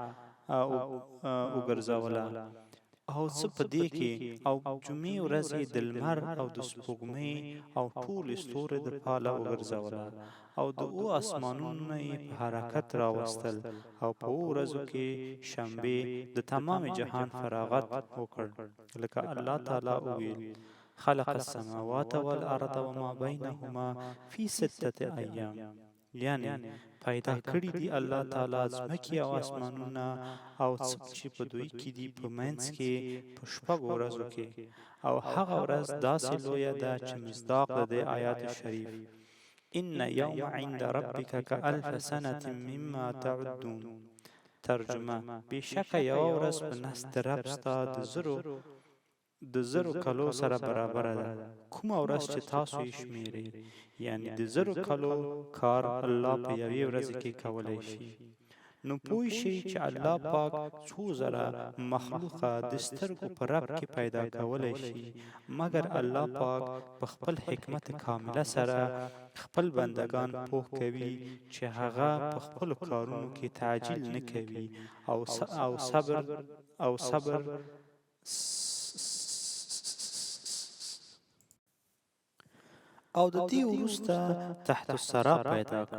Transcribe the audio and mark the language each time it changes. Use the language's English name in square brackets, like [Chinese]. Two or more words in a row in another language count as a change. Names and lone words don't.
[Pashto] وګرځوله او څه په دې کې او جمعې ورځ یې د لمر او د سپوږمۍ او ټولې ستوري د پاله وګرځوله او د او اسمانونه یې په حرکت راوستل او په ورځو کې شنبې د تمام جهان فراغت وکړ. لکه الله تعالی وویل [Arabic] خلق السماوات والارض وما بینهما فی 6 ایام. [Pashto] یعنی پیدا کړی دی الله تعالی ځمکې او اسمانونه او څه چې په دوی کې دي په منځ کې په شپږو ورځو کې. او هغه ورځ داسې لویه ده چې مصداق د دې آیات شریف [Arabic] ان یوم عند ربک کألف سنة مما تعدون. [Pashto] ترجمه: بېشکه یوه ورځ په نزد رب ستا د زرو کلو سره برابره ده. کومه ورځ چې تاسو یې شمیرئ، یعنی د زرو کلو کار الله په یوې ورځې کې کولی شي. نو پوه شئ چې الله پاک څو زره مخلوقه د سترګو په رپ کې پیدا کولی شي، مګر الله پاک په خپل حکمت کامله سره خپل بندگان پوه کوي چې هغه په خپلو کارونو کې تعجیل نه کوي او صبر او د دې وروسته [Arabic] تحت الثرى [Pashto] پیدا کړ.